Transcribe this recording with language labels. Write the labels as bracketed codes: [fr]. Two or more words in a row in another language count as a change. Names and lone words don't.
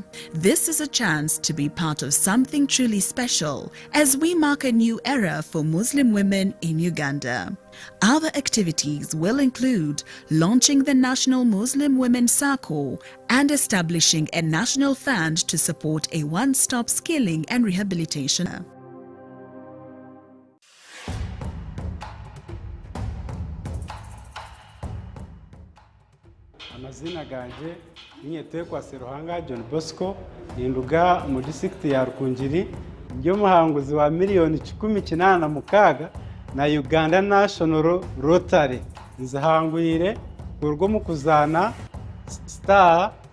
[en] This is a chance to be part of something truly special as we mark a new era for Muslim women in Uganda. Other activities will include launching the National Muslim Women's Circle and establishing a national fund to support a one-stop skilling and rehabilitation. [nyn] Amazina ganje ninyetekwa Seruhanga John Bosco ninduga mu district ya Rukungiri njyo muhanguzi wa miliyoni 18 na Uganda National Rotary nzahangwire urwo mu kuzana *278#